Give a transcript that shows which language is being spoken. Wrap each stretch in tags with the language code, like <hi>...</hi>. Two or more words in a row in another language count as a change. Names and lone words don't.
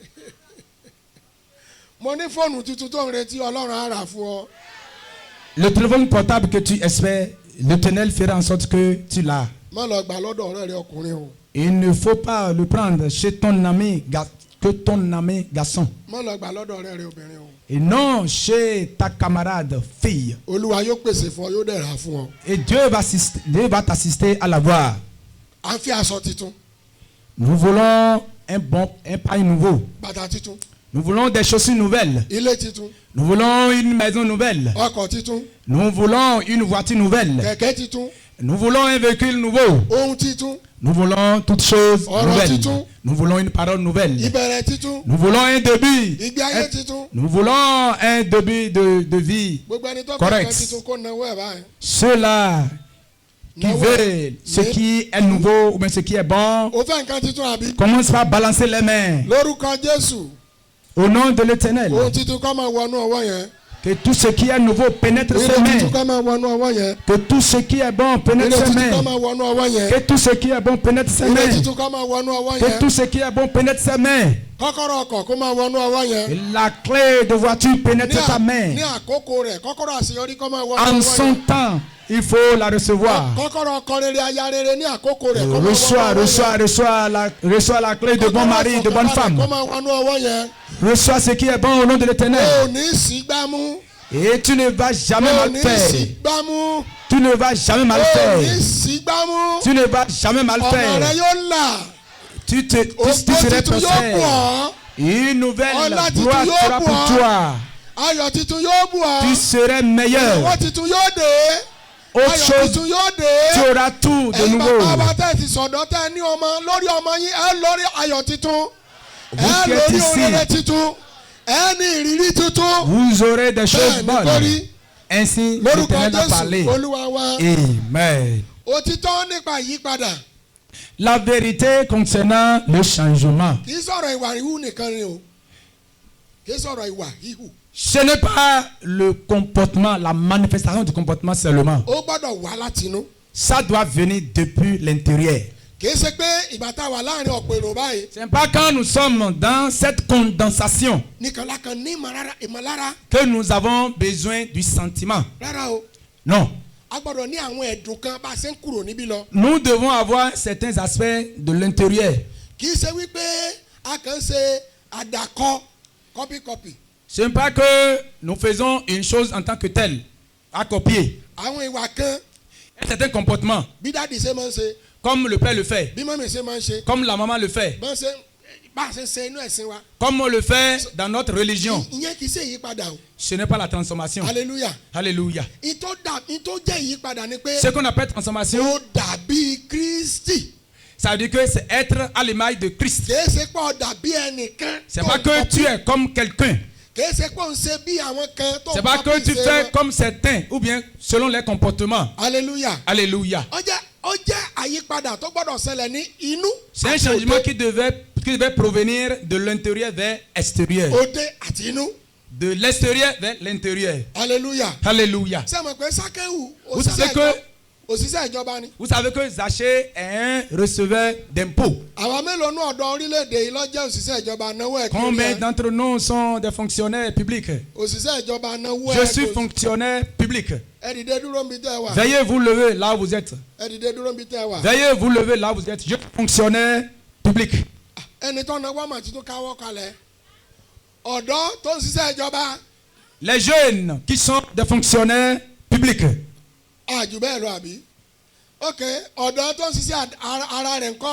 <yo>mo ní fóònù tuntun tó ń retí ọlọ́run á rà fún ọ.</yo> <fr>Le téléphone portable que tu espères, l'Éternel fera en sorte que tu l'as.</fr> <yo>má lọ gbà lọ́dọ̀ ọ̀rẹ́ rẹ ọkùnrin o.</yo> <fr>Il ne faut pas le prendre chez ton ami, que ton ami garçon.</fr> <yo>má lọ gbà lọ́dọ̀ ọ̀rẹ́ rẹ obìnrin o.</yo> <fr>Et non chez ta camarade fille.</fr> <yo>olúwa yóò pèsè fún ọ yóò dẹ̀ rà fún ọ.</yo> <fr>Et Dieu va t'assister à l'avoir.</fr> <yo>à ń fi aṣọ titun.</yo> <fr>Nous voulons un pain nouveau.</fr> <yo>bàtà titun.</yo> <fr>Nous voulons des chaussures nouvelles.</fr> <yo>ilé titun.</yo> <fr>Nous voulons une maison nouvelle.</fr> <yo>ọkọ̀ titun.</yo> <fr>Nous voulons une voiture nouvelle.</fr> <yo>kẹ̀kẹ́ titun.</yo> <fr>Nous voulons un véhicule nouveau.</fr> <yo>ohun titun.</yo> <fr>Nous voulons toutes choses</fr> <yo>Ọ̀rọ̀</yo> <fr>nouvelles.</fr> <yo>titun.</yo> <fr>Nous voulons une parole nouvelle.</fr> <yo>ìbẹ̀rẹ̀ titun.</yo> <fr>Nous voulons un début.</fr> <yo>ìgbé ayé titun.</yo> <fr>Nous voulons un début de vie.</fr> <yo>gbogbo ẹni tó</yo> <fr>Correct.</fr> <yo>fẹ́ titun kó nawó ẹ̀ báyìí.</yo> <fr>Ceux-là qui</fr> <yo>Nawó ẹ̀.</yo> <fr>veulent ce qui est nouveau ou bien ce qui est bon,</fr> <yo>o fẹ́ nǹkan titun àbí.</yo> <fr>commence par balancer les mains.</fr> <yo>lórúkọ Jésù.</yo> <fr>Au nom de l'Éternel.</fr> <yo>ohun titun kó máa wọnú ọwọ́ yẹn.</yo> <fr>Que tout ce qui est nouveau pénètre</fr> <yo>ilé</yo> <fr>ses</fr> <yo>titun</yo> <fr>mains.</fr> <yo>kó máa wọnú ọwọ́ yẹn.</yo> <fr>Que tout ce qui est bon</fr> <yo>ilé</yo> <fr>pénètre ses</fr> <yo>titun kó</yo> <fr>mains.</fr> <yo>máa wọnú ọwọ́ yẹn.</yo> <fr>Que tout ce qui est bon pénètre ses</fr> <yo>ilé</yo> <fr>mains.</fr> <yo>titun kó máa wọnú ọwọ́</yo> <fr>Que</fr> <yo>yẹn.</yo> <fr>tout ce qui est bon pénètre ses mains.</fr> <yo>kọ́kọ́rọ́ ọkọ̀ kó máa wọnú ọwọ́ yẹn.</yo> <fr>Et la clé de voiture pénètre ta main.</fr> <yo>ní àkókò rẹ̀ kọ́kọ́rọ́ àṣeyọrí kó máa wọnú</yo> <fr>En</fr> <yo>ọwọ́</yo> <fr>son</fr> <yo>yẹn.</yo> <fr>temps, il faut la recevoir.</fr> <yo>kọ́kọ́rọ́ ọkọ rere aya rere ní àkókò rẹ̀ kó máa wọnú</yo> <fr>Reçois la clé de bon mari, de bonne</fr> <yo>kó</yo> <fr>femme.</fr> <yo>máa wọnú ọwọ́ yẹn.</yo> <fr>Reçois ce qui est bon au nom de</fr> <yo>o</yo> <fr>l'Éternel.</fr> <yo>ò ní sí gbámú.</yo> <fr>Et tu ne vas</fr> <yo>o</yo> <fr>jamais</fr> <yo>ò</yo> <fr>mal</fr> <yo>ní</yo> <fr>faire.</fr> <yo>sí gbámú.</yo> <fr>Tu ne vas jamais</fr> <yo>o</yo> <fr>mal</fr> <yo>ò ní</yo> <fr>faire.</fr> <yo>sí gbámú.</yo> <fr>Tu ne vas jamais mal</fr> <yo>ọ̀nà rẹ</yo> <fr>faire.</fr> <yo>yóò là.</yo> <fr>Tu</fr> <yo>ògbó</yo> <fr>serais</fr> <yo>titun yóò bù</yo> <fr>prospère.</fr> <yo>ọ́.</yo> <fr>Une nouvelle</fr> <yo>Ọlá titun</yo> <fr>gloire</fr> <yo>yóò</yo> <fr>sera</fr> <yo>bù</yo> <fr>pour</fr> <yo>ọ́.</yo> <fr>toi.</fr> <yo>ayọ̀ titun yóò bù ọ́.</yo> <fr>Tu serais meilleur.</fr> <yo>owó titun yóò dé.</yo> <fr>Autre</fr> <yo>ayọ̀</yo> <fr>chose,</fr> <yo>titun yóò dé.</yo> <fr>tu auras tout de</fr> <yo>ẹ̀yin</yo> <fr>nouveau.</fr> <yo>bàbá wa tẹ̀ ti sọ̀dọ̀ tẹ̀ ní ọmọ lórí ọmọ yín ẹ lórí ayọ̀ titun.</yo> <fr>Vous</fr> <yo>ẹ</yo> <fr>qui êtes</fr> <yo>lórí</yo> <fr>ici,</fr> <yo>òrèrè titun. ẹ ní ìrírí titun.</yo> <fr>vous aurez des</fr> <yo>bẹ́ẹ̀</yo> <fr>choses</fr> <yo>ni</yo> <fr>bonnes.</fr> <yo>torí</yo> <fr>Ainsi,</fr> <yo>lórúkọ</yo> <fr>l'Éternel a parlé.</fr> <yo>Jésù olúwa wa.</yo> <fr>Amen.</fr> <yo>òtítọ́ nípa ìyípadà</yo> <fr>La vérité concernant le changement,</fr> <yo>kì í sọ̀rọ̀ ìwà híhù nìkan ni o kì í sọ̀rọ̀ ìwà híhù.</yo> <fr>ce n'est pas le comportement, la manifestation du comportement seulement.</fr> <yo>ó gbọ́dọ̀ wá látinú.</yo> <fr>Ça doit venir depuis l'intérieur.</fr> <yo>kì í ṣe pé ìgbà tá a wà láàrin ọ̀pọ̀ èrò báyìí</yo> <fr>Ce n'est pas quand nous sommes dans cette condensation</fr> <yo>nìkan lákan ní ìmọ̀lára</yo> <fr>que nous avons besoin du sentiment.</fr> <yo>rárá o.</yo> <fr>Non.</fr> <yo>a gbọ́dọ̀ ní àwọn ẹ̀dùn kan bá a ṣe ń kúrò níbí lọ.</yo> <fr>Nous devons avoir certains aspects de l'intérieur.</fr> <yo>kì í ṣe wípé a kàn ṣe àdàkọ kọ́píkọ́pì.</yo> <fr>Ce n'est pas que nous faisons une chose en tant que telle, à copier.</fr> <yo>àwọn ìwà kan</yo> <fr>Un certain comportement,</fr> <yo>bí dáàdì ṣe máa ń ṣe</yo> <fr>comme le père le fait,</fr> <yo>bí mọ́mì ṣe máa ń ṣe</yo> <fr>comme la maman le fait,</fr> <yo>bá a ṣe ń ṣe inú ẹ̀sìn wa.</yo> <fr>comme on le fait dans notre religion.</fr> <yo>ìyẹn kì í ṣe ìyípadà o.</yo> <fr>Ce n'est pas la transformation.</fr> <yo>hallelujah.</yo> <fr>Alléluia.</fr> <yo>ìtò jẹ́ ìyípadà ni pé</yo> <fr>Ce qu'on appelle transformation,</fr> <yo>ó dàbí Kristi.</yo> <fr>ça veut dire que c'est être à l'image de Christ.</fr> <yo>kì í ṣe pé ó dàbí ẹnìkan.</yo> <fr>C'est pas que tu es comme quelqu'un.</fr> <yo>kì í ṣe pé ó ń ṣe bí àwọn kan tó ń</yo> <fr>C'est pas que tu</fr> <yo>ṣe</yo> <fr>fais</fr> <yo>wọn.</yo> <fr>comme certains ou bien selon les comportements.</fr> <yo>hallelujah.</yo> <fr>Alléluia.</fr> <yo>ó jẹ́ àyípadà tó gbọ́dọ̀ ṣẹlẹ̀ ní inú.</yo> <fr>C'est un</fr> <yo>àti</yo> <fr>changement</fr> <yo>òde.</yo> <fr>qui devait provenir de l'intérieur vers l'extérieur.</fr> <yo>òde àti inú.</yo> <fr>De l'extérieur vers l'intérieur.</fr> <yo>hallelujah.</yo> <fr>Alléluia.</fr> <yo>ṣé mo pé Sákéwù</yo> <fr>Vous savez que,</fr> <yo>òṣìṣẹ́ ìjọba ni.</yo> <fr>vous savez que Zachée est un receveur d'impôts.</fr> <yo>àwọn mélòó ní ọ̀dọ́ orílẹ̀-èdè yìí ló jẹ́ òṣìṣẹ́ ìjọba náwó ẹ̀ kí</yo> <fr>Combien d'entre nous sont des fonctionnaires publics?</fr> <yo>òṣìṣẹ́ ìjọba náwó</yo> <fr>Je</fr> <yo>ẹ̀</yo> <fr>suis fonctionnaire public.</fr> <yo>ẹ dìde dúró níbi tẹ́ ẹ wà.</yo> <fr>Veuillez vous lever là où vous êtes.</fr> <yo>ẹ dìde dúró níbi tẹ́ ẹ wà.</yo> <fr>Veuillez vous lever là où vous êtes. Je suis fonctionnaire public.</fr> <yo>ẹni tó náwó àmà tuntun káwọ́ kalẹ̀ ọ̀dọ́ tó ń ṣiṣẹ́ ìjọba</yo> <fr>Les jeunes qui sont des fonctionnaires publics.</fr> <yo>àjù bẹ́ẹ̀ lọ àbí. ok ọ̀dọ́ tó ń ṣiṣẹ́ ara rẹ̀ ńkọ́.</yo>